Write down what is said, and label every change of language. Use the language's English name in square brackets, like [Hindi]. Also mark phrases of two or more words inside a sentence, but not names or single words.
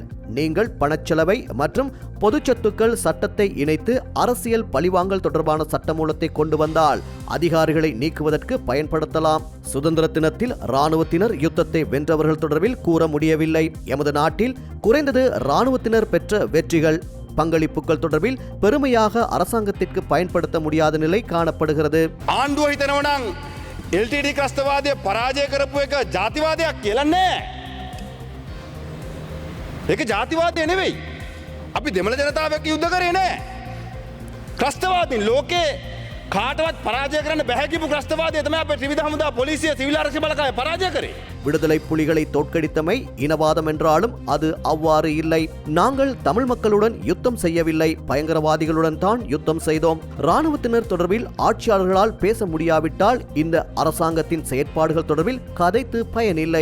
[Tamil] நீங்கள் பணச்செலவை மற்றும் பொது சொத்துக்கள் சட்டத்தை இணைத்து அரசியல் பழிவாங்கல் தொடர்பான சட்டமூலத்தை கொண்டு வந்தால் அதிகாரிகளை நீக்குவதற்கு பயன்படுத்தலாம். சுதந்திர தினத்தில் இராணுவத்தினர் யுத்தத்தை வென்றவர்கள் தொடர்பில் கூற முடியவில்லை. எமது நாட்டில் குறைந்தது இராணுவத்தினர் பெற்ற வெற்றிகள் பங்களிப்புகள் தொடர்பில் பெருமையாக அரசாங்கத்திற்கு பயன்படுத்த முடியாத நிலை காணப்படுகிறது. [Sinhala] ආණ්ඩුව හිතනවා නම් LTT ක්‍රස්තවාදය පරාජය කරපු එක ජාතිවාදයක් කියලා නෑ. ඒක ජාතිවාදය නෙවෙයි. අපි දෙමළ ජනතාවක් යුද්ධ කරේ නෑ. ක්‍රස්තවාදීන් ලෝකේ කාටවත් පරාජය කරන්න බැහැ කියපු ක්‍රස්තවාදය තමයි අපේ ත්‍රිවිධ හමුදා පොලිසිය සිවිල් ආරක්ෂක බලකාය පරාජය කරේ. [Tamil] விடுதலை புலிகளை தோற்கடித்தமை இனவாதம் என்றாலும் அது அவ்வாறு இல்லை. நாங்கள் தமிழ் மக்களுடன் யுத்தம் செய்யவில்லை, பயங்கரவாதிகளுடன் தான் யுத்தம் செய்தோம். இராணுவத்தினர் தொடர்பில் ஆட்சியாளர்களால் பேச முடியாவிட்டால் இந்த அரசாங்கத்தின் செயற்பாடுகள் தொடர்பில் கதைத்து பயனில்லை.